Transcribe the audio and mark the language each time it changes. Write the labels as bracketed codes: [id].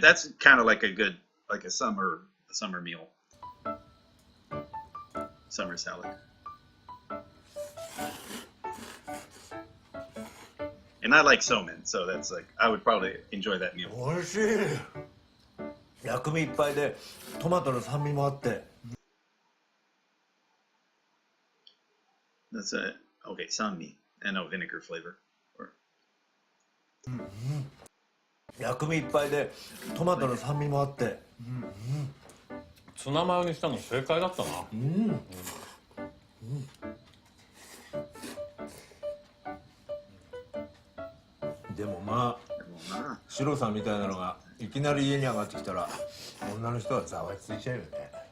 [en] That's kind of like a good, like a summer meal. Summer salad. And I like somen, so that's like I would probably enjoy that meal. [ja] 美味しい。薬味いっぱいでトマトの酸味もあって。 [en] That's a okay, sanmi and no vinegar flavor. Or [ja] 薬味いっぱいでトマトの酸味もあって。ツナマヨにしたの正解だったな。でもまあ、シロさんみたいなのがいきなり家に上がってきたら女の人はざわついちゃうよね。